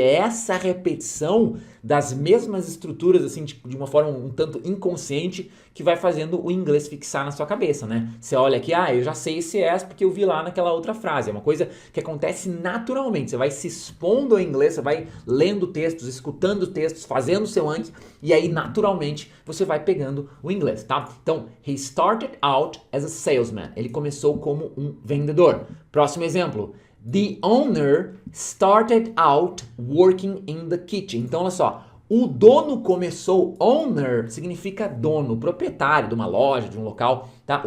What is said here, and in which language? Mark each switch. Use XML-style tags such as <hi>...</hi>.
<pt>E é essa repetição das mesmas estruturas, assim, de uma forma um tanto inconsciente, que vai fazendo o inglês fixar na sua cabeça, né? Você olha aqui, eu já sei esse as porque eu vi lá naquela outra frase. É uma coisa que acontece naturalmente. Você vai se expondo ao inglês, você vai lendo textos, escutando textos, fazendo o seu Anki, e aí naturalmente você vai pegando o inglês, tá?</pt> <en>Então, he started out as a salesman.</en> <pt>Ele começou como um vendedor. Próximo exemplo.</pt> <en>The owner started out working in the kitchen.</en> <pt>Então, olha só. O dono começou, owner significa dono, proprietário de uma loja, de um local, tá?</pt>